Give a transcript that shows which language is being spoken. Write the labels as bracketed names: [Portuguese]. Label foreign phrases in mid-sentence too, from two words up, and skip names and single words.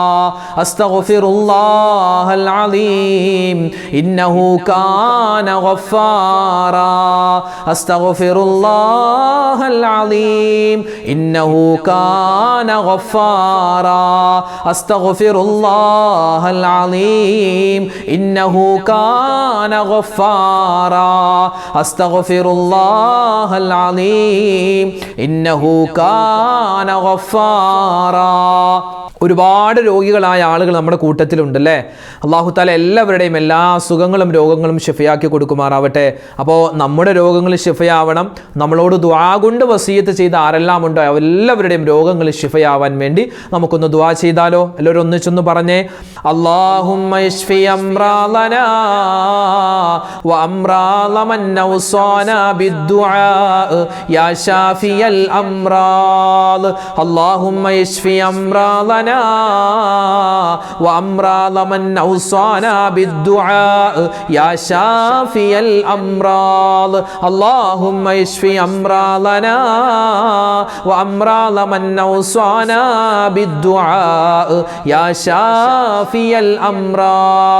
[Arabic] أستغفر الله العظيم إنه كان غفارا أستغفر الله العظيم إنه كان غفارا أستغفر الله العظيم إنه كان غفارا أستغفر الله العظيم إنه كان غفارا. [Malayalam] ഒരുപാട് രോഗികളായ ആളുകൾ നമ്മുടെ കൂട്ടത്തിലുണ്ടല്ലേ. [Arabic] الله تعالى [Malayalam] എല്ലാവരുടെയും എല്ലാ അസുഖങ്ങളും രോഗങ്ങളും ശിഫയാക്കി കൊടുക്കുമാറാവട്ടെ. അപ്പോൾ നമ്മുടെ രോഗങ്ങൾ ശിഫയാവണം. നമ്മളോട് ദുആ കൊണ്ട് വസിയത്ത് ചെയ്ത ആരെല്ലാം ഉണ്ടോ എല്ലാവരുടെയും രോഗങ്ങൾ ശിഫയാവാൻ വേണ്ടി നമുക്കൊന്ന് ദുആ ചെയ്താലോ? എല്ലാവരും ഒന്നിച്ചൊന്ന് പറഞ്ഞേ. [Arabic] اللهم اشف أمراضنا وأمراض من أوصانا بالدعاء يا شافي الأمراض. اللهم اشف أمراضنا وأمراض من أوصانا بالدعاء يا شافي الأمراض. اللهم اشف أمراضنا وأمراض من أوصانا بالدعاء يا شافي الأمراض.